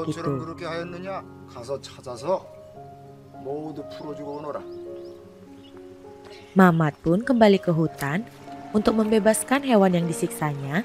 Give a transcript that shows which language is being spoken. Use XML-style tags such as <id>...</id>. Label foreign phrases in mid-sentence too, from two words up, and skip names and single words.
<ko>너처럼 itu. 그렇게 하였느냐? 가서 찾아서 모두 풀어주고 오너라.</ko> <id>Mamat pun kembali ke hutan untuk membebaskan hewan yang disiksanya.</id>